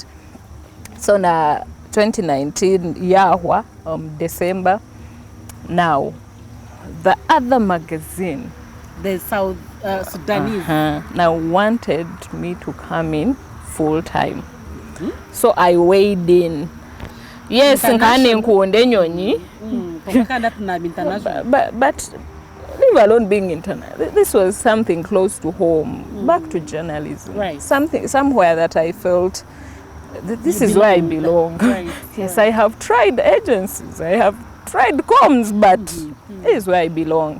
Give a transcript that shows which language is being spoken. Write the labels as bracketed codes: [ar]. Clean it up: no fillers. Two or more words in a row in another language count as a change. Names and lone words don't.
[en] So now 2019 Yahwa December. Now the other magazine, the South Sudanese, now wanted me to come in full time. So I weighed in. Yes, [nyn] nkane nkuonde nyonyi. [en] But leave alone being international. This was something close to home, back to journalism. Right. Somewhere that I felt this is where I belong. Right. Yes, I have tried agencies, I have tried comms, but this is where I belong.